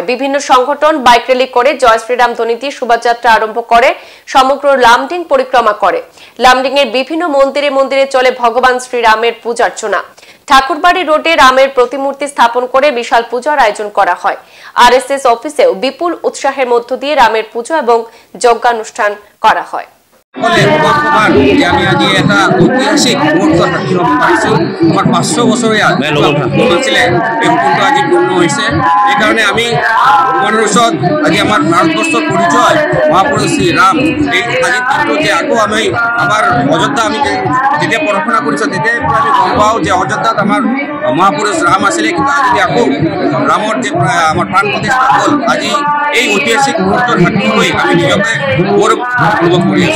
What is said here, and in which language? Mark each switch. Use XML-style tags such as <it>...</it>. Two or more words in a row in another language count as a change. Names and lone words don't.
<bn>বিভিন্ন সংগঠন বাইক র্যালি করে জয় শ্রীরাম ধ্বনি দিয়ে শোভাযাত্রা আরম্ভ করে সমগ্র লামডিং পরিক্রমা করে। লামডিং এর বিভিন্ন মন্দিরে মন্দিরে চলে ভগবান শ্রীরামের পূজার্চনা। ঠাকুরবাড়ি রোডে রামের প্রতিমূর্তি স্থাপন করে বিশাল পূজার আয়োজন করা হয়। আরএসএস অফিসেও বিপুল উৎসাহের মধ্য দিয়ে রামের পুজো এবং যজ্ঞানুষ্ঠান করা হয়।</bn> <as>আমি আজি এটা ঐতিহাসিক মুহূর্ত সাক্ষী হ'ব পাৰিছোঁ। আমাৰ 500 বছৰীয়া সপোন আছিলে, এই সপোনটো আজি পূৰ্ণ হৈছে। সেইকাৰণে আমি ভগৱানৰ ওচৰত আজি আমাৰ ভাৰতবৰ্ষৰ পৰিচয় মহাপুৰুষ শ্ৰীৰাম, এই আজিৰ দিনটো যে আকৌ আমি আমাৰ অযোধ্যা আমি যেতিয়া পঢ়া-শুনা কৰিছোঁ তেতিয়াৰ পৰা আমি গম পাওঁ যে অযোধ্যাত আমাৰ মহাপুৰুষ ৰাম আছিলে, কিন্তু আজি আকৌ ৰামৰ যে আমাৰ প্ৰাণ প্ৰতিষ্ঠা হ'ল, আজি এই ঐতিহাসিক মুহূৰ্তৰ সাক্ষী হৈ আমি নিজকে গৌৰৱ অনুভৱ কৰি আছোঁ।</as>